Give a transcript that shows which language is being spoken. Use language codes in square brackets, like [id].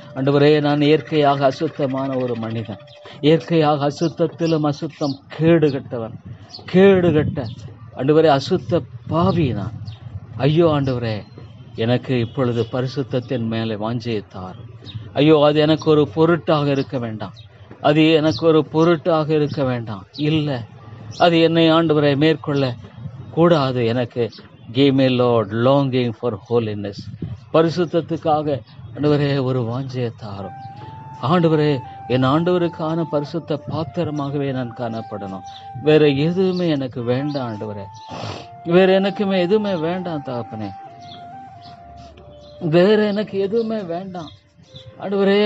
[ta] ஆண்டவரே, நான் இயற்கையாக அசுத்தமான ஒரு மனிதன், இயற்கையாக அசுத்தத்திலும் அசுத்தம், கேடுகட்டவன், கேடுகட்ட ஆண்டவரே அசுத்த பாவி நான். ஐயோ ஆண்டவரே, எனக்கு இப்பொழுது பரிசுத்தத்தின் மேலே வாஞ்சையை தாரும். ஐயோ, அது எனக்கு ஒரு பொருட்டாக இருக்க வேண்டாம், அது எனக்கு ஒரு பொருட்டாக இருக்க வேண்டாம். இல்லை, அது என்னை ஆண்டவரை மேற்கொள்ள கூடாது. எனக்கு [en] give me Lord longing for holiness. [ta] பரிசுத்தத்துக்காக ஆண்டவரே ஒரு வாஞ்சையை தாரும். ஆண்டவரே, என் ஆண்டவருக்கான பரிசுத்த பாத்திரமாகவே நான் காணப்படணும். வேற எதுவுமே எனக்கு வேண்டாம் ஆண்டவரே, வேற எனக்குமே எதுவுமே வேண்டாம் தகப்பனே, வேற எனக்கு எதுவுமே வேண்டாம் ஆண்டவரே.